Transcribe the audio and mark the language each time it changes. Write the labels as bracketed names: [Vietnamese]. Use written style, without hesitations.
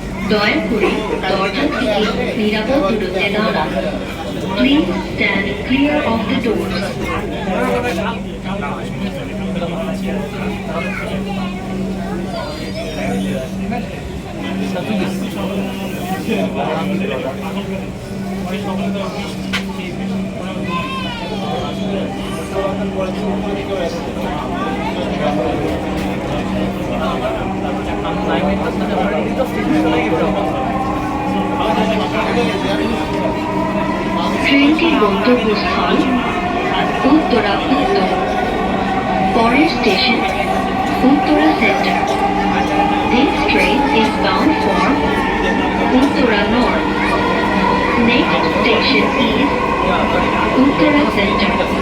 [Bangla] দয়া করে দরজা থেকে নিরাপদ দূরত্বে দাঁড়ান। [English] Please stand clear of the doors. [Bangla] ট্রেনটির গন্তব্যস্থল উত্তরা উত্তর। পরের station Uttara centre. [English] This train is bound for Uttara North. Next station is Uttara Center.